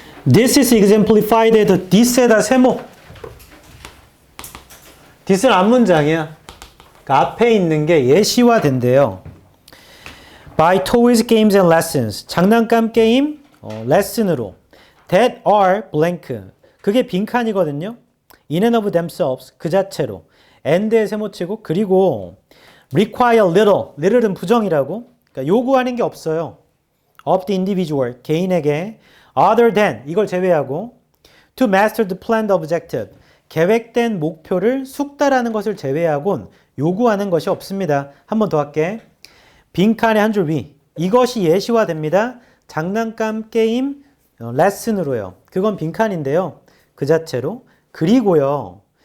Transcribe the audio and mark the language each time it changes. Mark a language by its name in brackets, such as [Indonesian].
[English] This is exemplified at this에다 세모. [Korean] this는 앞문장이야. 그러니까 앞에 있는 게 예시화된대요. [English] By toys, games and lessons. [Korean] 장난감 게임, 레슨으로. [English] That are blank. [Korean] 그게 빈칸이거든요. [English] In and of themselves. [Korean] 그 자체로. and에 세모치고 그리고 [English] require little. [Korean] little은 부정이라고. 그러니까 요구하는 게 없어요. [English] of the individual. [Korean] 개인에게. [English] other than. [Korean] 이걸 제외하고. [English] to master the planned objective. [Korean] 계획된 목표를 숙달하는 것을 제외하곤 요구하는 것이 없습니다. 한 번 더 할게. 빈칸의 한 줄 위. 이것이 예시화됩니다. 장난감 게임 레슨으로요. 그건 빈칸인데요. 그 자체로. 그리고요.